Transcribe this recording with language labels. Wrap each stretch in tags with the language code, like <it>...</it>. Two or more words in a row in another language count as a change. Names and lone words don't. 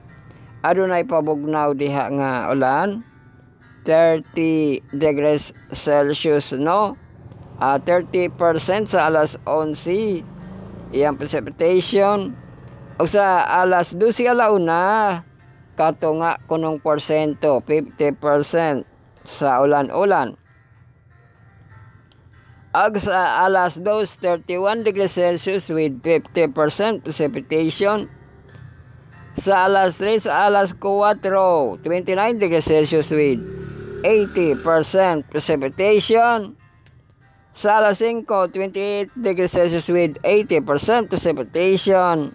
<ceb>Adunay pabugnaw diha nga ulan 30</ceb> <en>degrees Celsius</en> <ceb>no 30% sa alas 11 iyang precipitation. O sa alas 12 alauna, kato nga kunong porsyento, 50% sa ulan-ulan. Ag sa alas</ceb> <en>2, 31 degrees Celsius with 50% precipitation.</en> <ceb>Sa alas 3, sa alas 4, 29</ceb> <en>degrees Celsius with 80% precipitation.</en> <ceb>Sa alas</ceb> <en>5, 28 degrees Celsius with 80% precipitation.</en>